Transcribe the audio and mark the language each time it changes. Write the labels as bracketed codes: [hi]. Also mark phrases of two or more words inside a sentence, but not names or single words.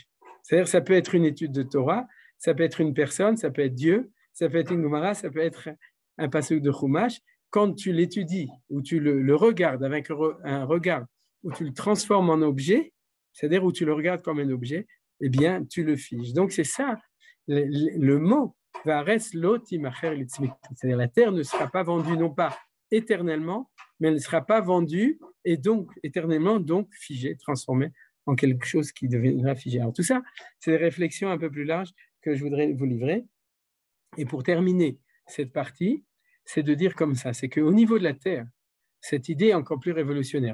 [fr] C'est-à-dire ça peut être une étude de Torah, ça peut être une personne, ça peut être Dieu, ça peut être une Gemara, ça peut être un passage de Chumash. Quand tu l'étudies ou tu le regardes avec un regard où tu le transformes en objet, c'est-à-dire où tu le regardes comme un objet, eh bien, tu le figes. Donc, c'est ça, le mot « [he] והארץ לא תמכר לצמיתות », [fr] c'est-à-dire la terre ne sera pas vendue, non pas éternellement, mais elle ne sera pas vendue et donc éternellement, donc figée, transformée en quelque chose qui deviendra figé. Alors, tout ça, c'est des réflexions un peu plus larges que je voudrais vous livrer. Et pour terminer cette partie, c'est de dire comme ça, c'est qu'au niveau de la terre, cette idée est encore plus révolutionnaire.